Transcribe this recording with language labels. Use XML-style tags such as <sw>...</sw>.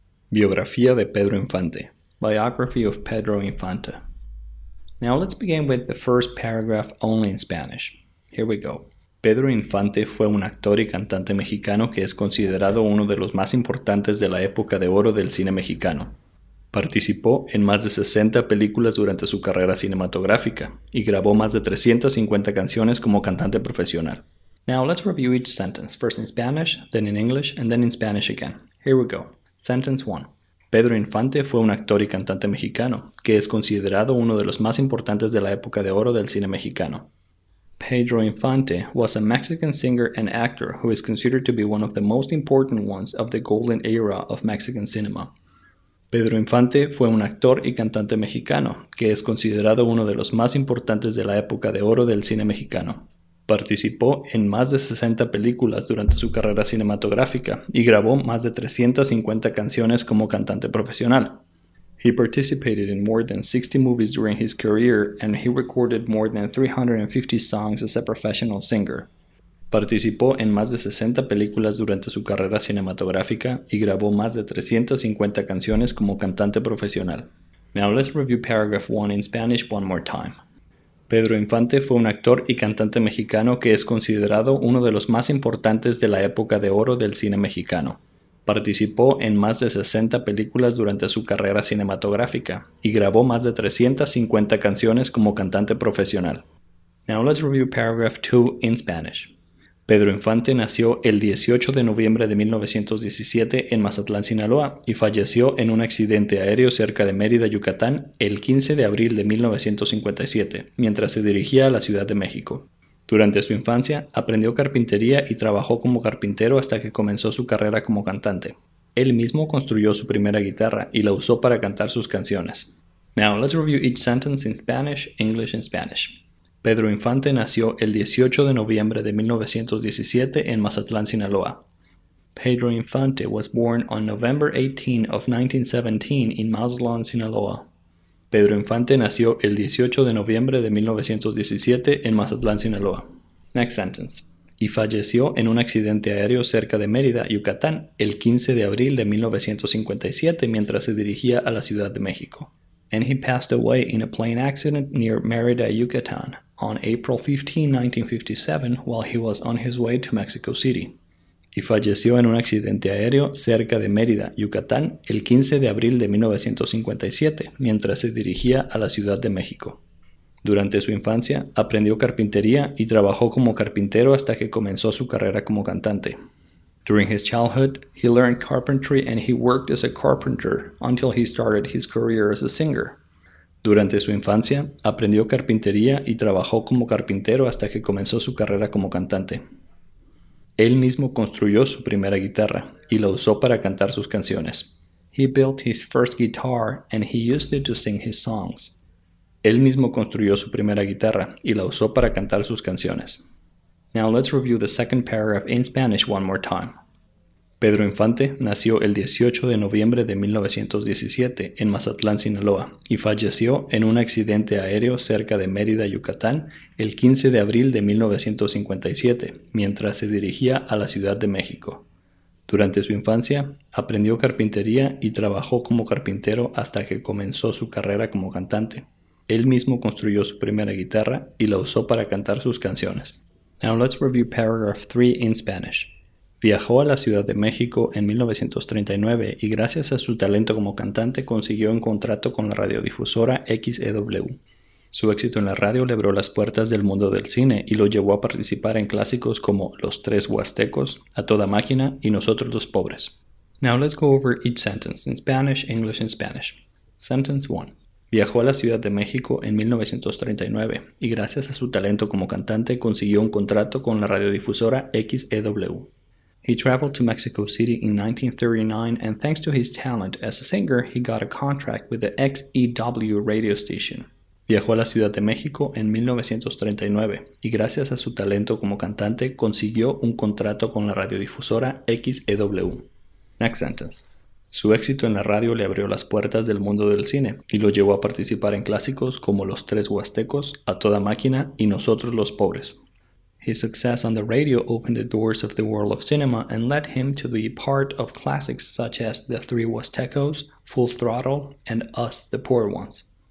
<es>Biografía de Pedro Infante.</es> <en>Biography of Pedro Infante. Now let's begin with the first paragraph only in Spanish. Here we go.</en> <es>Pedro Infante fue un actor y cantante mexicano que es considerado uno de los más importantes de la época de oro del cine mexicano. Participó en más de 60 películas durante su carrera cinematográfica y grabó más de 350 canciones como cantante profesional.</es> <en>Now let's review each sentence, first in Spanish, then in English, and then in Spanish again. Here we go. Sentence 1.</en> <es>Pedro Infante fue un actor y cantante mexicano, que es considerado uno de los más importantes de la época de oro del cine mexicano.</es> <en>Pedro Infante was a Mexican singer and actor who is considered to be one of the most important ones of the golden era of Mexican cinema.</en> <es>Pedro Infante fue un actor y cantante mexicano, que es considerado uno de los más importantes de la época de oro del cine mexicano. Participó en más de 60 películas durante su carrera cinematográfica y grabó más de 350 canciones como cantante profesional.</es> <en>He participated in more than 60 movies during his career and he recorded more than 350 songs as a professional singer.</en> <es>Participó en más de 60 películas durante su carrera cinematográfica y grabó más de 350 canciones como cantante profesional.</es> <en>Now let's review paragraph 1 in Spanish one more time.</en> <es>Pedro Infante fue un actor y cantante mexicano que es considerado uno de los más importantes de la época de oro del cine mexicano. Participó en más de 60 películas durante su carrera cinematográfica y grabó más de 350 canciones como cantante profesional.</es> <en>Now let's review paragraph 2 in Spanish.</en> <es>Pedro Infante nació el 18 de noviembre de 1917 en Mazatlán, Sinaloa, y falleció en un accidente aéreo cerca de Mérida, Yucatán, el 15 de abril de 1957, mientras se dirigía a la Ciudad de México. Durante su infancia, aprendió carpintería y trabajó como carpintero hasta que comenzó su carrera como cantante. Él mismo construyó su primera guitarra y la usó para cantar sus canciones.</es> <en>Now, let's review each sentence in Spanish, English, and Spanish.</en> <es>Pedro Infante nació el 18 de noviembre de 1917 en Mazatlán, Sinaloa.</es> <en>Pedro Infante was born on November 18 of 1917 in Mazatlán, Sinaloa.</en> <es>Pedro Infante nació el 18 de noviembre de 1917 en Mazatlán, Sinaloa.</es> <en>Next sentence.</en> <es>Y falleció en un accidente aéreo cerca de Mérida, Yucatán, el 15 de abril de 1957 mientras se dirigía a la Ciudad de México.</es> <en>And he passed away in a plane accident near Mérida, Yucatán, on April 15, 1957, while he was on his way to Mexico City.</en> <es>Y falleció en un accidente aéreo cerca de Mérida, Yucatán, el 15 de abril de 1957, mientras se dirigía a la Ciudad de México. Durante su infancia, aprendió carpintería y trabajó como carpintero hasta que comenzó su carrera como cantante.</es> <en>During his childhood, he learned carpentry and he worked as a carpenter until he started his career as a singer.</en> <es>Durante su infancia, aprendió carpintería y trabajó como carpintero hasta que comenzó su carrera como cantante. Él mismo construyó su primera guitarra y la usó para cantar sus canciones.</es> <en>He built his first guitar and he used it to sing his songs.</en> <es>Él mismo construyó su primera guitarra y la usó para cantar sus canciones.</es> <en>Now let's review the second paragraph in Spanish one more time.</en> <es>Pedro Infante nació el 18 de noviembre de 1917 en Mazatlán, Sinaloa, y falleció en un accidente aéreo cerca de Mérida, Yucatán, el 15 de abril de 1957, mientras se dirigía a la Ciudad de México. Durante su infancia, aprendió carpintería y trabajó como carpintero hasta que comenzó su carrera como cantante. Él mismo construyó su primera guitarra y la usó para cantar sus canciones.</es> <en>Now let's review paragraph 3 in Spanish.</en> <es>Viajó a la Ciudad de México en 1939 y gracias a su talento como cantante consiguió un contrato con la radiodifusora XEW. Su éxito en la radio le abrió las puertas del mundo del cine y lo llevó a participar en clásicos como Los Tres Huastecos, A Toda Máquina y Nosotros los Pobres.</es> <en>Now let's go over each sentence in Spanish, English and Spanish. Sentence 1.</en> <es>Viajó a la Ciudad de México en 1939 y gracias a su talento como cantante consiguió un contrato con la radiodifusora XEW.</es> <en>He traveled to Mexico City in 1939 and thanks to his talent as a singer, he got a contract with the XEW radio station.</en> <es>Viajó a la Ciudad de México en 1939 y gracias a su talento como cantante consiguió un contrato con la radiodifusora XEW.</es> <en>Next sentence.</en> <es>Su éxito en la radio le abrió las puertas del mundo del cine y lo llevó a participar en clásicos como Los Tres Huastecos, A Toda Máquina y Nosotros los Pobres.</es> <en>His success on the radio opened the doors of the world of cinema and led him to be part of classics such as The Three Huastecos, Full Throttle, and Us, the Poor Ones.</en>